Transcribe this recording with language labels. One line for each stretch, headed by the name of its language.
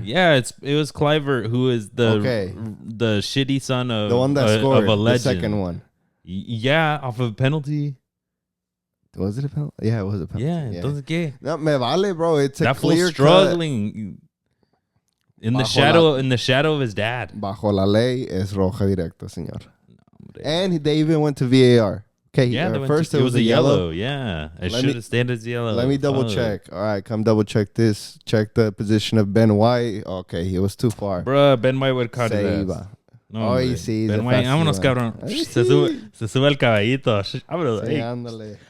English: Yeah, it was Kluivert who is the shitty son of the one that scored of a legend. The second one. Yeah, off of a penalty. Was it a penalty? Yeah, it was a penalty.
Spanish: Yeah. Entonces qué? No, me vale, bro.
English: It's a that clear struggling in the shadow of his dad.
Spanish: Bajo la ley es roja directa, señor.
English: And they even went to VAR. Okay, yeah, first it was a yellow. Yeah, it should have stayed as yellow. Let me double check. All right, come double check this. Check the position of Ben White. Okay, he was too far. Bruh, Ben White would cut it.
Spanish: No, sí, Ben White, vámonos, cabrón. Se sube el caballito.